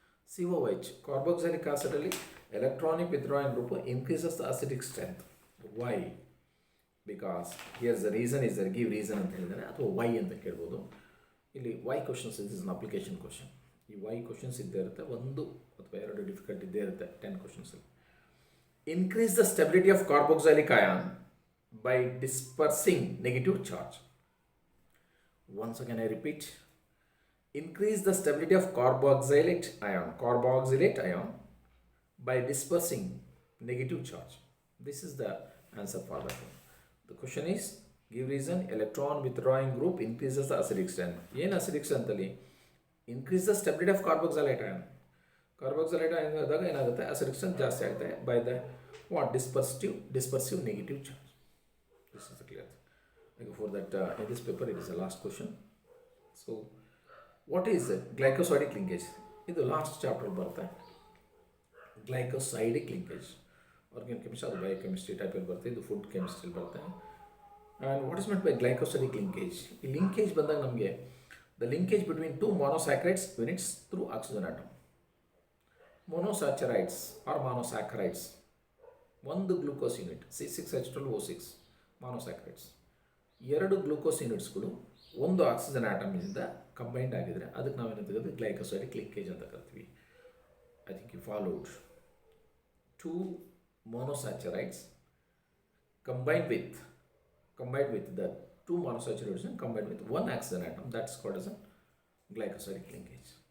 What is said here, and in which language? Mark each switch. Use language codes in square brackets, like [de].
[en] COH, carboxylic acid alli electronic withdrawing group increases the acidic strength. Why? Because here's the reason is there, give reason [kn] ಅಂತ ಹೇಳಿದಾನೆ, ಅಥವಾ why ಅಂತ ಕೇಳ್ಬೋದು. ಇಲ್ಲಿ [en] Why questions is an application question. [kn] ಈ Y questions ಇದ್ದೇ ಇರುತ್ತೆ, 1 ಅಥವಾ 2 ಡಿಫಿಕಲ್ಟ್ ಇದ್ದೇ ಇರುತ್ತೆ 10 ಕ್ವಶನ್ಸಲ್ಲಿ. [en] Increase the stability of carboxylic ion by dispersing negative charge. Once again, I repeat, increase the stability of carboxylate ion by dispersing negative charge. This is the answer for that one. The question is, give reason. Electron withdrawing group increases the acidic strength. ಏನು acidic strength ಅಲ್ಲಿ increase the stability of carboxylate ion. Carboxylate ion [kn] ಆದಾಗ ಏನಾಗುತ್ತೆ, [en] acidic strength [kn] ಜಾಸ್ತಿ ಆಗುತ್ತೆ [en] by the what dispersive negative charge. This is the clear. For that, in this paper it is the last question. So what is glycosidic linkage? [kn] ಇದು last chapter ಬರುತ್ತೆ. ಗ್ಲೈಕೋಸೈಡಿಕ್ linkage organic chemistry, ಅದು biochemistry ಟೈಪಲ್ಲಿ ಬರುತ್ತೆ, ಇದು food chemistry ಬರುತ್ತೆ. [en] And what is meant by glycosidic linkage? [kn] ಈ linkage ಬಂದಾಗ ನಮಗೆ [en] The linkage between two monosaccharides units through oxygen atom. [kn] ಮೊನೋಸ್ಯಾಚರೈಡ್ಸ್ R ಮೊನೋಸ್ಯಾಕರೈಡ್ಸ್, ಒಂದು ಗ್ಲೂಕೋಸ್ ಯೂನಿಟ್ C6H12O6 ಮೊನೋಸ್ಯಾಕರೈಡ್ಸ್, ಎರಡು ಗ್ಲೂಕೋಸ್ ಯೂನಿಟ್ಸ್ಗಳು ಒಂದು ಆಕ್ಸಿಜನ್ ಆಟಮಿಂದ ಕಂಬೈಂಡ್ ಆಗಿದ್ರೆ ಅದಕ್ಕೆ ನಾವೇನಂತ ಗ್ಲೈಕೋಸೈಡಿಕ್ ಲಿಂಕೇಜ್ ಅಂತ ಕರಿತೀವಿ. [en] I think you followed. Two monosaccharides combined with the two monosaccharides and combined with one oxygen atom, that's called as a glycosidic linkage.